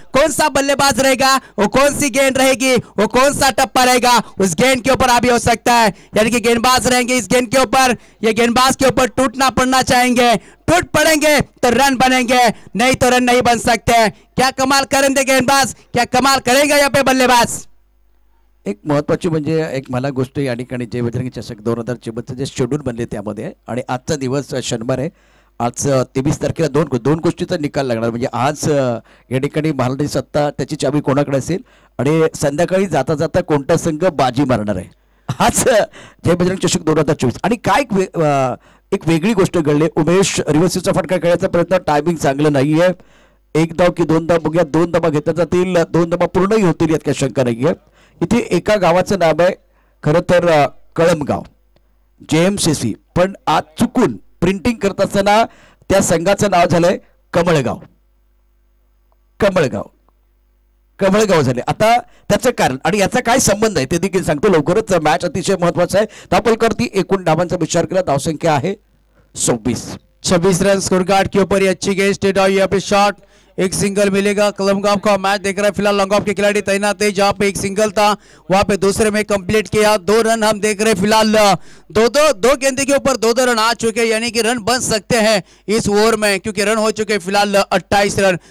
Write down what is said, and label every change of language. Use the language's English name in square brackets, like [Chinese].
[Hindi] कौन सा बल्लेबाज रहेगा, वो कौन सी गेंद रहेगी, वो कौन सा टप्पा रहेगा, उस गेंद के ऊपर अभी हो सकता है। यानी कि गेंदबाज रहेंगे इस गेंद के ऊपर, ये गेंदबाज के ऊपर टूटना पड़ना चाहेंगे। टूट पड़ेंगे तो रन बनेंगे, नहीं तो रन नहीं बन सकते। क्या कमाल करेंगे गेंदबाज, क्या कमाल करेंगे यहाँ पे बल्लेबाज। [Marathi] एक महत्वाची म्हणजे एक मला गोष्ट या ठिकाणी जय बजरंगी चषक 2024 जे शेड्यूल बनले त्यामध्ये आणि आजचा दिवस शनिवार आहे। आज 23 तारखेला दोन गोष्टीचा निकाल लागणार, म्हणजे आज या ठिकाणी महाराष्ट्र सत्ता त्याची चावी कोणाकडे असेल आणि संध्याकाळी जाता जाता कोणता संघ बाजी मारणार आहे। आज जय बजरंग चषक 2024 आणि काय एक वेगळी गोष्ट घडली। उमेश रिव्हर्सचा फटका खेळायचा प्रयत्न, टायमिंग चांगलं नाहीये। एक धाव की 2 धाव बघूया, 2 धावा घेतल्या जातील, 2 धावा पूर्णही होतील यात काही शंका नाहीये। इथे एका गावाचं नाव आहे खरं तर कळमगाव जेएमसीसी, पण आज चुकून प्रिंटिंग करत असताना त्या संघाचं नाव झालंय कमळगाव। कमळगाव झाले। आता त्याचं कारण आणि याचा काय संबंध आहे ते देखील सांगतो लवकरच। मॅच अतिशय महत्वाचा आहे। धावफलकावरती एकूण धावांचा विचार केला, धावसंख्या आहे 26 रन। [Hindi] स्कोर कार्ड के ऊपर ये अच्छी गेंद स्ट्रेट और यहाँ पे शॉट, एक सिंगल मिलेगा। कलमगांव का मैच देख रहा है फिलहाल, लॉन्ग के खिलाड़ी तैनात है। जहां पे एक सिंगल था वहां पे दूसरे में कंप्लीट किया। 2 रन हम देख रहे हैं फिलहाल, दो गेंदे के ऊपर 2 रन आ चुके हैं, यानी कि रन बन सकते हैं इस ओवर में, क्योंकि रन हो चुके फिलहाल 28 रन।